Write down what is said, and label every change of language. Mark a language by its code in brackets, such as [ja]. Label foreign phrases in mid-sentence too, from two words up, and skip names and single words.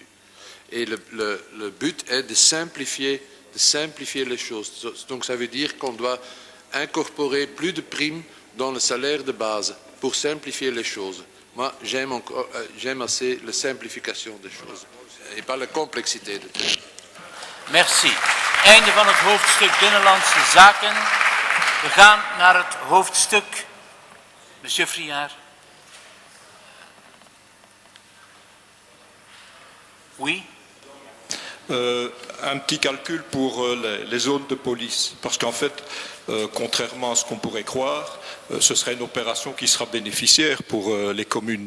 [fr] Et le but est de simplifier les choses. Donc ça veut dire qu'on doit incorporer plus de primes dans le salaire de base pour simplifier les choses. Moi, j'aime assez la simplification des choses et pas la complexité de tout. Merci. [nl] Einde van het hoofdstuk Binnenlandse Zaken. We gaan naar het hoofdstuk. [fr] Monsieur Friard. Oui. Un petit calcul pour les zones de police. Parce qu'en fait, contrairement à ce qu'on pourrait croire, ce serait une opération qui sera bénéficiaire pour les communes.